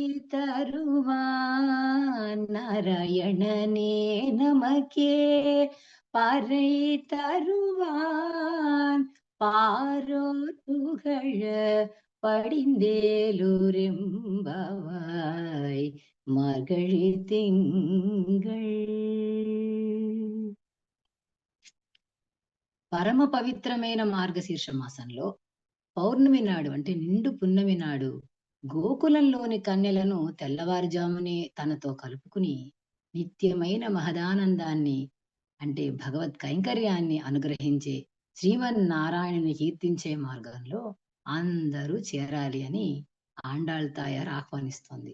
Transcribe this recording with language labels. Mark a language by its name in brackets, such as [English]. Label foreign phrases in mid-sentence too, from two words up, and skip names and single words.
[Tamil] தருவான் நாராயணனே நமக்கே பறை தருவான் பாரோர் புகழ படிந்தேலுரெம்பவாய் மார்கழி திங்கள். [Telugu] పరమ పవిత్రమైన మార్గశీర్ష మాసంలో పౌర్ణమి నాడు అంటే నిండు పున్నమి నాడు గోకులంలోని కన్యలను తెల్లవారుజామునే తనతో కలుపుకుని నిత్యమైన మహదానందాన్ని అంటే భగవత్ కైంకర్యాన్ని అనుగ్రహించే శ్రీమన్నారాయణుని కీర్తించే మార్గంలో అందరూ చేరాలి అని ఆండాళ్ తాయారు ఆహ్వానిస్తోంది.